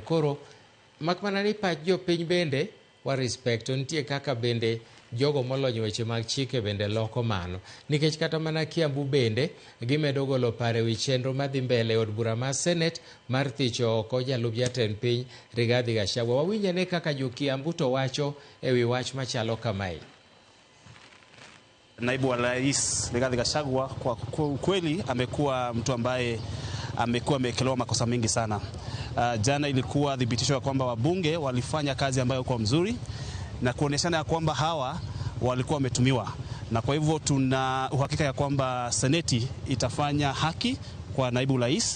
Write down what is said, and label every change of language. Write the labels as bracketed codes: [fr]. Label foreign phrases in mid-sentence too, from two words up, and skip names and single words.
[luo] Koro makmana ni pach jopiny bende wa respect, nitie kaka bende jogo molonyo weche mag chike bende loko mano, nikech kata mana Kiambu bende gimedo golo pare wi chenro madhi mbele od bura mar Senet mar thicho oko jalup jatend piny Rigathi Gachagua. Wawinje ne kaka jo Kiambu to wacho ewi wach machalo kamae. [sw] Naibu wa rais Rigathi Gachagua kwa ukweli amekuwa mtu ambaye amekuwa amekelewa makosa mengi sana. Jana ilikuwa dhibitisho ya kwamba wabunge walifanya kazi ambayo kwa mzuri na kuoneshana ya kwamba hawa walikuwa wametumiwa, na kwa hivyo tuna uhakika ya kwamba Seneti itafanya haki kwa naibu rais.